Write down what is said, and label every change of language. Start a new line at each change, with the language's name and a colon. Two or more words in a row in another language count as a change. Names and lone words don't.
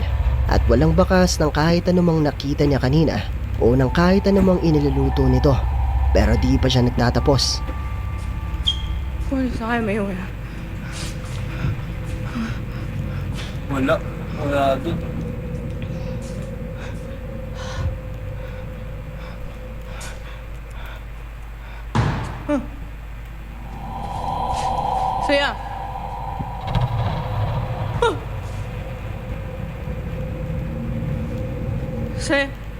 Filipino: At walang bakas ng kahit anumang nakita niya kanina o ng kahit anumang iniluluto nito. Pero di pa siya nagtatapos.
Chinese: 锅里啥也没有呀。
Filipino: Wala. Wala dun.
Chinese: 谁呀？哼！谁？